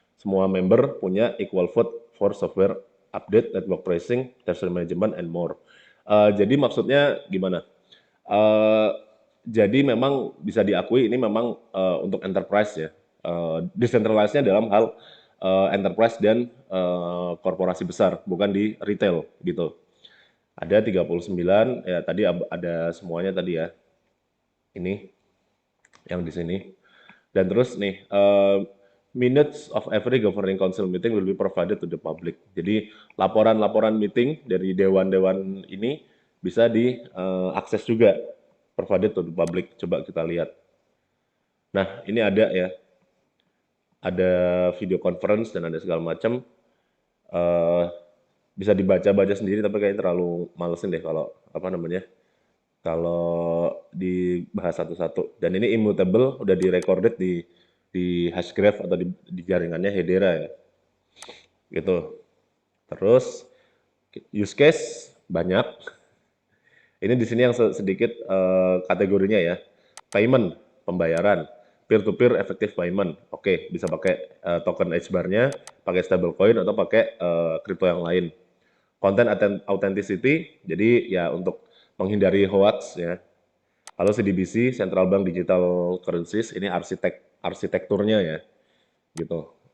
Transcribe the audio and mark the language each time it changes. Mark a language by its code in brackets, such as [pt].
[id] Semua member punya [en] equal vote for software update, network pricing, treasury management, and more. [id] Jadi maksudnya gimana? Eh, jadi memang bisa diakui ini memang untuk enterprise ya. Decentralized-nya dalam hal enterprise dan korporasi besar, bukan di retail gitu. Ada 39, ya tadi ada semuanya tadi ya. Ini yang di sini. Dan terus nih, [en] minutes of every governing council meeting will be provided to the public. [id] Jadi laporan-laporan meeting dari dewan-dewan ini bisa diakses juga, [en] provided to the public. [id] Coba kita lihat. Nah, ini ada ya, ada video conference dan ada segala macam. Eh, Bisa dibaca-baca sendiri, tapi kayaknya terlalu malesin deh kalau apa namanya, kalau dibahas satu-satu. Dan ini immutable, udah direcorded di Hashgraph atau di jaringannya Hedera ya, gitu. Terus use case banyak. Ini di sini yang sedikit kategorinya ya. [en] Payment, pembayaran, peer to peer effective payment. [id] Oke, bisa pakai token HBAR-nya, pakai stablecoin atau pakai kripto yang lain. Content authenticity, jadi ya untuk menghindari hoax ya. Lalu CDBC, Central Bank Digital Currencies, ini arsitekturnya ya, gitu.